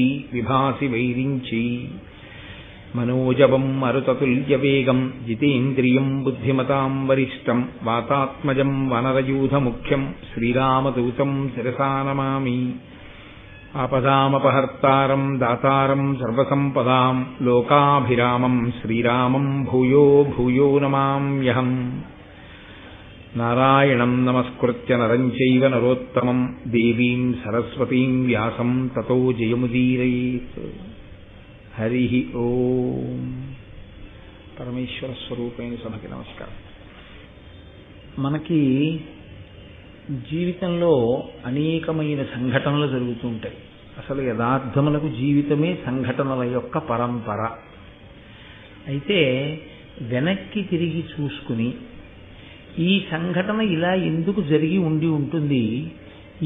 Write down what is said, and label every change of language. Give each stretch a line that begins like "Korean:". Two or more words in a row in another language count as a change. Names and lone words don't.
Sanskrit: विभासि वैरिञ्ची मनोजवं मरुततुल्यवेगं जितेन्द्रियं बुद्धिमतां वरिष्ठं वातात्मजं वनरयूथमुख्यं श्रीरामदूतं शिरसा नमामि आपदामपहर्तारं दातारं सर्वसम्पदां लोकाभिरामं श्रीरामं भूयो भूयो नमाम्यहम् नारायणं नमस्कृत्य नरं चैव नरोत्तमं देवीं सरस्वतीं व्यासं ततो जयमुदीरयेत् हरि ओम परमेश्वर
Telugu: స్వరూపైన సభకి నమస్కారం. మనకి జీవితంలో అనేకమైన సంఘటనలు జరుగుతూ ఉంటాయి. అసలు యథార్థములకు జీవితమే సంఘటనల యొక్క పరంపర. అయితే వెనక్కి తిరిగి చూసుకుని ఈ సంఘటన ఇలా ఎందుకు జరిగి ఉండి ఉంటుంది, ఈ